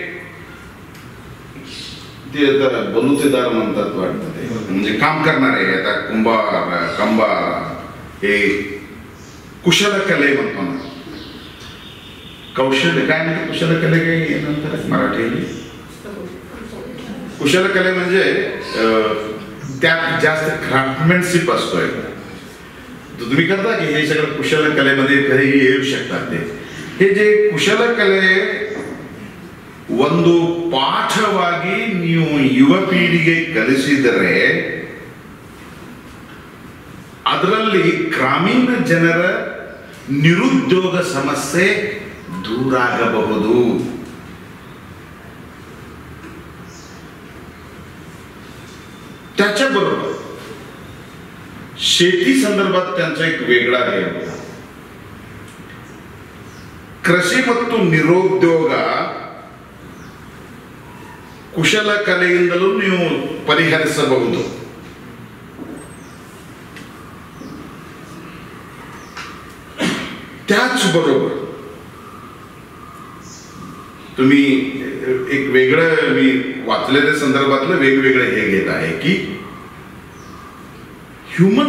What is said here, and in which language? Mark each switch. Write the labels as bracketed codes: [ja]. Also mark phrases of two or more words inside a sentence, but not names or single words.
[mr] ते बलुतेदार म्हणतात वाटतं, ते म्हणजे काम करणारे, आता कुंभार, कंबार, हे कुशलकले म्हणतो ना, कौशल्य काय म्हणजे कुशलकले काही नंतर मराठी कुशलकले म्हणजे त्यात जास्त क्राफ्टमॅनशिप असतोय. तुम्ही करता की हे सगळं कुशलकलेमध्ये कधीही येऊ शकतात. ते हे जे [kn] ಕುಶಲಕಲೆ ಒಂದು ಪಾಠವಾಗಿ ನೀವು ಯುವ ಪೀಳಿಗೆ ಕಲಿಸಿದರೆ ಅದರಲ್ಲಿ ಗ್ರಾಮೀಣ ಜನರ ನಿರುದ್ಯೋಗ ಸಮಸ್ಯೆ ದೂರಾಗಬಹುದು. [mr] त्याच्याबरोबर शेती संदर्भात त्यांचा एक वेगळा ध्येय होता. [kn] ಕೃಷಿ ಮತ್ತು ನಿರುದ್ಯೋಗ ಕುಶಲಕಲೆಯಿಂದಲೂ ನೀವು ಪರಿಹರಿಸಬಹುದು. [mr] त्याचबरोबर तुम्ही एक वेगळं मी वाचलेल्या संदर्भातलं वेगवेगळं हे घेत आहे की ह्युमन